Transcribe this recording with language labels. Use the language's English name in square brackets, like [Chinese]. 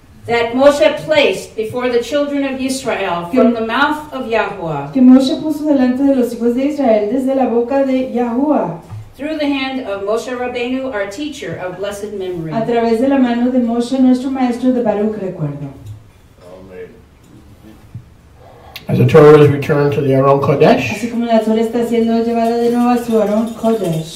[English] that Moshe placed before the children of Israel from the mouth of Yahuwah, [Spanish] que Moshe puso delante de los hijos de Israel desde la boca de Yahuwah, [English] through the hand of Moshe Rabbeinu, our teacher of blessed memory. [Spanish] a través de la mano de Moshe, nuestro maestro de Baruch, recuerdo. [English] as the Torah is returned to the Aron Kodesh [Spanish] Así como la Torah está siendo llevada de nuevo a su Aron Kodesh,